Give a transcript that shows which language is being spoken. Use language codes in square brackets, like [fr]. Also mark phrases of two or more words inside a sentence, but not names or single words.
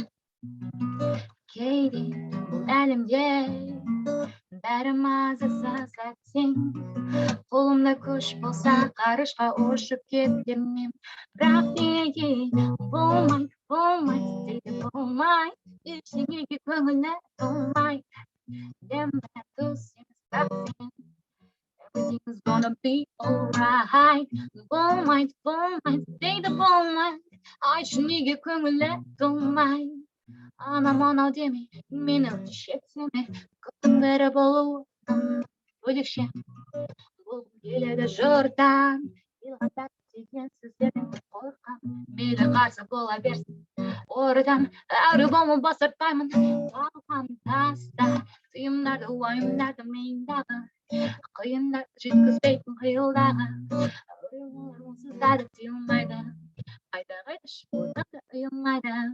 [kk] Кейде бұл әлемде бәрі мазасыз әттең, қолымда күш болса ғарышқа ұшып кетермін. Бірақ неге болмайды дейді болмайды, ештеңеге көңілі толмайды. [en] Everything's gonna be alright. [kk] Болмайды дейді болмайды, айтшы неге көңілі толмайды. Анам анау деме, мені шексеме, көптің бірі болуы бөлекше. Бұл келеді жырдан, Деген сөздерден қорқам, мейлі қарсы бола берсін ортам, арбамы басартпаймын талқан таста, тыйымдарды уайымдарды миымдағы, қиындарды жеткізбейтін қиылдағы, онсыздады тыйылмайды, қайда қайда шығудан ұйылмайды.